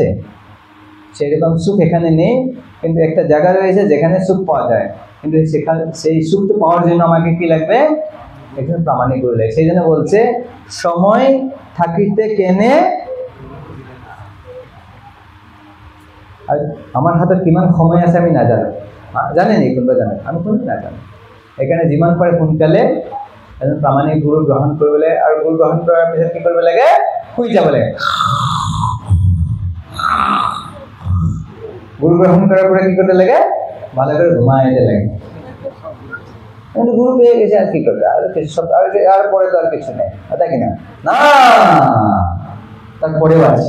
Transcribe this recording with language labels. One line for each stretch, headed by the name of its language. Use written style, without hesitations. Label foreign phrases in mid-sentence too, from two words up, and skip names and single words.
Bangla: সেরকম সুখ এখানে নেই, কিন্তু একটা জায়গা রয়েছে যেখানে সুখ পাওয়া যায়, কিন্তু সেখানে সেই সুখ তো পাওয়ার জন্য আমাকে কি লাগবে? একজন প্রামাণিক গুরু লাগে। সেই জন্য বলছে সময় থাকিতে কেনে।
Assamese: আর আমার হাতে কিমান সময় আছে আমি না জানো, জানেনি? কোনবা জানে? আমি কোনো না জানো। এখানে যিমান পারে সোনকালে এজন প্রামাণিক গুরু গ্রহণ কৰিব লাগে। আৰু
Bangla: গুরু গ্রহণ কৰাৰ পিছত কি কৰিব লাগে? শুই যাব লাগে। গুরু গ্রহণ করার পরে কি করতে লাগে? ভালো করে ঘুমাইতে লাগে। গুরু পেয়ে গেছে, আর কি করবে? আর কিছু সব আর পরে তো আর কিছু নেই, তাই কিনা? না, তারপরেও আছে।